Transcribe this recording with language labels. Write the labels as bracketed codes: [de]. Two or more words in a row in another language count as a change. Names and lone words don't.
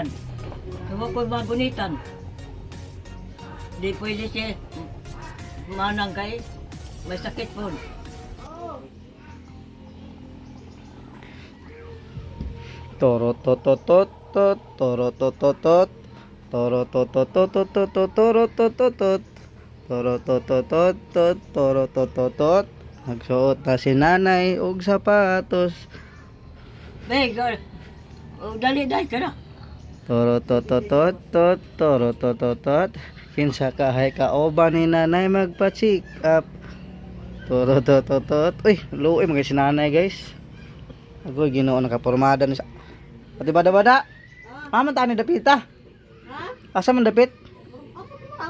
[ceb] Huwag ko magunitan. Di pwede siya manang kay may sakit po. Toro tototot toro tototot toro tototot toro tototot toro tototot toro tototot. Nagsuot na si nanay og sapatos. [en] Be, girl. [ceb] O dali dai ka na. Toro tototot toro tototot. Kinsa kahay kaoban ni nanay magpa-check up. Toro tototot. Uy, luoy mga si nanay guys. Ako Ginoo nakapormada ni sa. Ati bada-bada. Aman ta ni dapita. Ha? Asa man dapit? Ako lang.